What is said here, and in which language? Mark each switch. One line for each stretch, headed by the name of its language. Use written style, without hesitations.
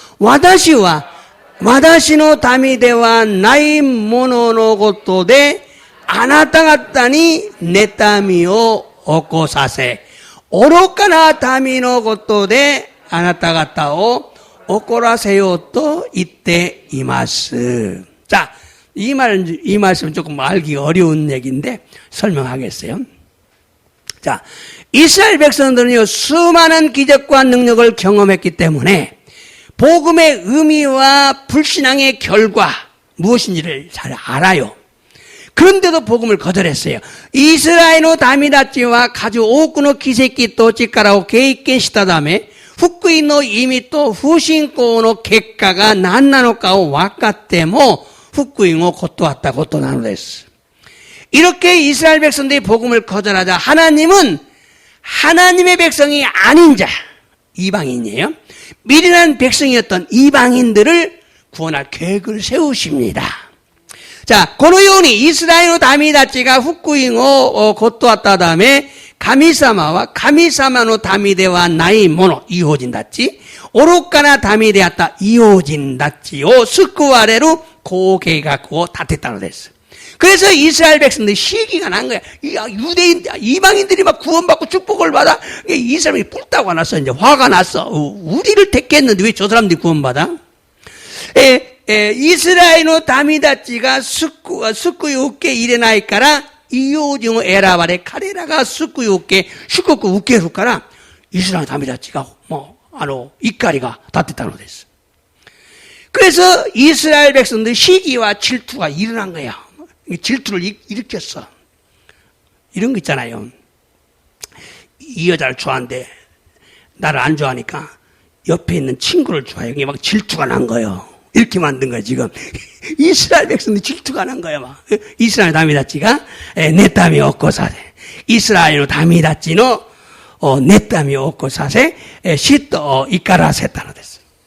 Japanese: 私は私の民ではないもののことであなた方に妬みを起こさせ、愚かな民のことであなた方を怒らせようと言っています.
Korean: 자, 이 말씀은 조금 알기 어려운 얘기인데 설명하겠어요. 자, 이스라엘 백성들은요, 수많은 기적과 능력을 경험했기 때문에 복음의 의미와 불신앙의 결과 무엇인지를 잘 알아요. 그런데도 복음을 거절했어요.
Japanese: 이스라엘の民たちは数多くの奇跡と力を経験したため、福音の意味と不信仰の結果が何なのかを分かっても福音を断ったことなのです.
Korean: 이렇게 이스라엘 백성들이 복음을 거절하자 하나님은 하나님의 백성이 아닌 자, 이방인이에요. 미련한 백성이었던 이방인들을 구원할 계획을 세우십니다. 자,
Japanese: このようにイスラエルの民たちが福音を断ったため、神様は神様の民ではないもの、異邦人たち、愚かな民であった異邦人たちを救われる
Korean: 그 계획을
Japanese: 立てたのです.
Korean: 그래서 이스라엘 백성들이 시기가 난 거야. 유대인, 이방인들이 막 구원받고 축복을 받아. 이 사람이 뿔따고 났어. 이제 화가 났어. 우리를 택했는데 왜 저 사람들이 구원받아?
Japanese: 이스라엘의 民たちが救いを受け入れないから、異邦人を選ばれ、彼らが救いを受け、祝福を受けるから、イスラエルの民たちが、怒りが立ってたのです.
Korean: 그래서 이스라엘 백성들 시기와 질투가 일어난 거야. 질투를 일으켰어. 이런 거 있잖아요. 이 여자를 좋아하는데 나를 안 좋아하니까 옆에 있는 친구를 좋아해요. 이게 막 질투가 난 거예요. 이렇게 만든 거야 지금. 이스라엘 백성들 질투가 난 거야 막.
Japanese: 이스라엘 民たちが妬みを起こさせ、イスラエルの民たちの妬みを起こさせ、嫉妬を怒らせたのです.